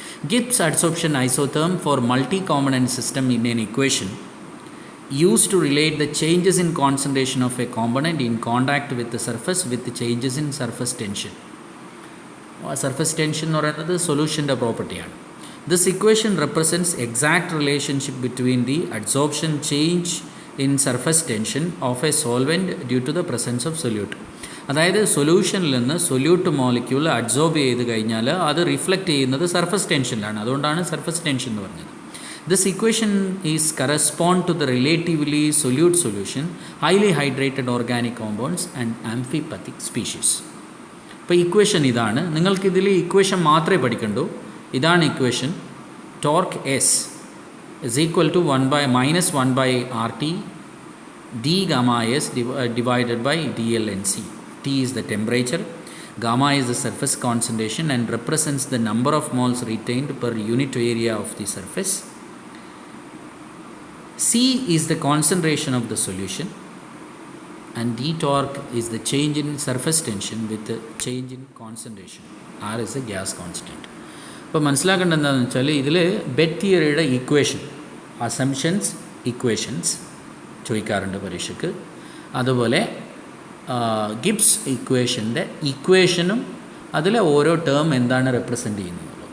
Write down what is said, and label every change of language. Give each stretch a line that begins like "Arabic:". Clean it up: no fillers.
English: Gibbs adsorption isotherm for multi-component system in an equation used to relate the changes in concentration of a component in contact with the surface with the changes in surface tension.
Malayalam: Surface tension എന്ന് പറയുന്നത് സൊല്യൂഷൻ്റെ പ്രോപ്പർട്ടിയാണ്.
English: This equation represents exact relationship between the adsorption change in surface tension of a solvent due to the presence of solute.
Malayalam: അതായത് സൊല്യൂഷനിൽ നിന്ന് solute molecule adsorb ചെയ്ത് കഴിഞ്ഞാൽ അത് reflect ചെയ്യുന്നത് സർഫസ് ടെൻഷനിലാണ്. അതുകൊണ്ടാണ് സർഫസ് ടെൻഷൻ എന്ന് പറഞ്ഞത്.
English: This equation is correspond to the relatively solute solution, highly hydrated organic compounds and amphipathic species.
Malayalam: ഇപ്പോൾ ഇക്വേഷൻ ഇതാണ്. നിങ്ങൾക്കിതിൽ ഇക്വേഷൻ മാത്രമേ പഠിക്കണ്ടൂ. ഇതാണ് equation.
English: Torque s is equal to -1/RT d gamma s divided by dlnc. T is the temperature, gamma is the surface concentration and represents the number of moles retained per unit area of the surface. C is the concentration of the solution and d torque is the change in surface tension with the change in concentration. R is a gas constant.
Malayalam: ഇപ്പോൾ മനസ്സിലാക്കേണ്ടത് എന്താണെന്ന് വെച്ചാൽ, ഇതിൽ bet തിയറിയുടെ equation, assumptions, equations ചോദിക്കാറുണ്ട് പരീക്ഷയ്ക്ക്. അതുപോലെ Gibbs ഇക്വേഷൻ്റെ ഇക്വേഷനും അതിലെ ഓരോ ടേം എന്താണ് റെപ്രസെൻ്റ് ചെയ്യുന്നത്.